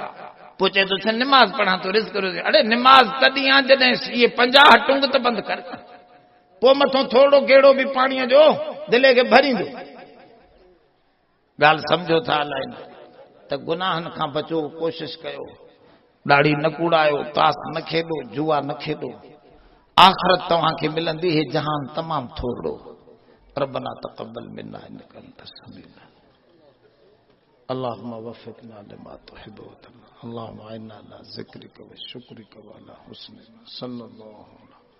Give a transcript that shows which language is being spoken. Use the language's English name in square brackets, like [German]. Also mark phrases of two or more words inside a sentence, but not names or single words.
[Sindhi] पोइ चए थो निमाज़ पढ़ां तो रिज़्क रोज़ी। अड़े निमाज़ तॾहिं आहे जॾहिं इहे 50 टुंग त बंदि कर, पोइ मथों थोरो गेड़ो बि पाणीअ जो दिले खे भरींदो। ॻाल्हि सम्झो था अलाए न। त गुनाहनि खां बचो, कोशिश कयो, ॾाढ़ी न कूड़ायो, तास न खेॾो, जुआ न खेॾो। आख़िरत तव्हांखे मिलंदी, हे जहान तमामु थोरो। [Arabic] ربنا تقبل منا إنك أنت السميع العليم. اللهم وفقنا لما تحب وترضى. اللهم إنا على ذكرك وشكرك وعلى حسن صلى الله